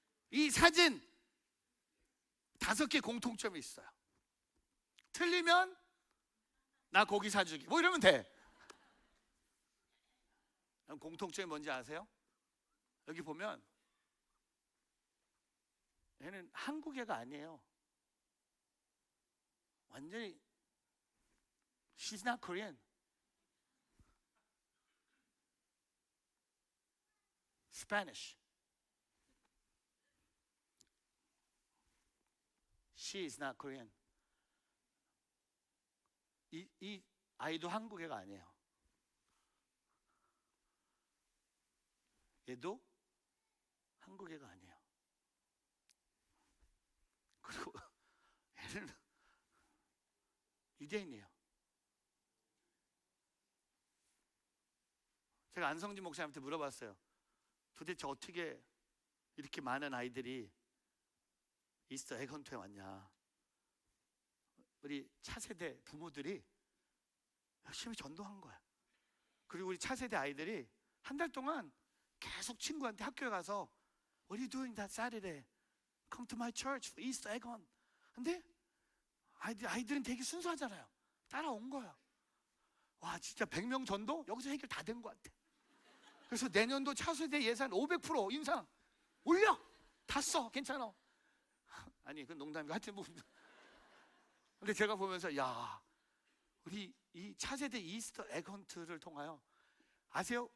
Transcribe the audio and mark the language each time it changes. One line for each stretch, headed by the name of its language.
Korean: 이 사진 5개 공통점이 있어요. 틀리면 나 고기 사주기 뭐 이러면 돼. 공통점이 뭔지 아세요? 여기 보면 얘는 한국 애가 아니에요.
English: 완전히 She's not Korean. Spanish. She is not Korean.
Korean: 이 아이도 한국 애가 아니에요. 얘도 한국 애가 아니에요. 그리고 얘는 유대인이에요. 제가 안성진 목사님한테 물어봤어요. 도대체 어떻게 이렇게 많은 아이들이 이스터 에건트에 왔냐. 우리 차세대 부모들이 열심히 전도한 거야. 그리고 우리 차세대 아이들이 한 달 동안 계속 친구한테 학교에 가서
English: What are you doing that Saturday? Come to my church for Easter egg hunt.
Korean: 근데 아이들은 되게 순수하잖아요. 따라온 거야. 와, 진짜 100명 전도 여기서 해결 다 된 것 같아. 그래서 내년도 차세대 예산 500% 인상 올려. 다 써. 괜찮아. 아니, 그건 농담이고 하여튼 뭐. 근데 제가 보면서 야, 우리 이 차세대 이스터 에건트를 통하여, 아세요?